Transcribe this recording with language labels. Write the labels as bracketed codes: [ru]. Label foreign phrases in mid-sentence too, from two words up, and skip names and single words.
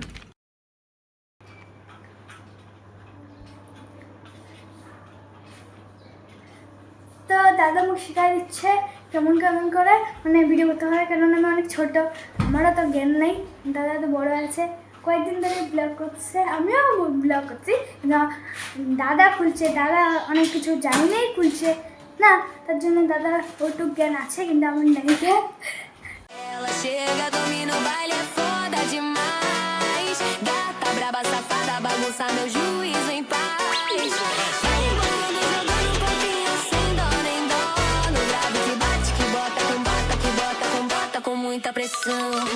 [bn] তো দাদা মুখ শিখাই দিচ্ছে কেমন কেমন করে মানে ভিডিও করতে হয়, কারণ আমি অনেক ছোট, আমারও তো জ্ঞান নেই। দাদা তো বড় আছে, কয়েকদিন ধরে ব্লগ করছে, আমিও ব্লগ করছি, কিন্তু দাদা খুলছে, দাদা অনেক কিছু জানি নেই খুলছে না, তার জন্য দাদা ওটুক জ্ঞান আছে কিন্তু আমার নেই। [pt] Ela chega, domina o baile, é foda demais. Gata braba, safada, bagunça meu juízo em paz. Vai embolando, jogando um pouquinho sem dó nem dó. No grave que bate, que bota, com bota, que bota, com bota, com muita pressão.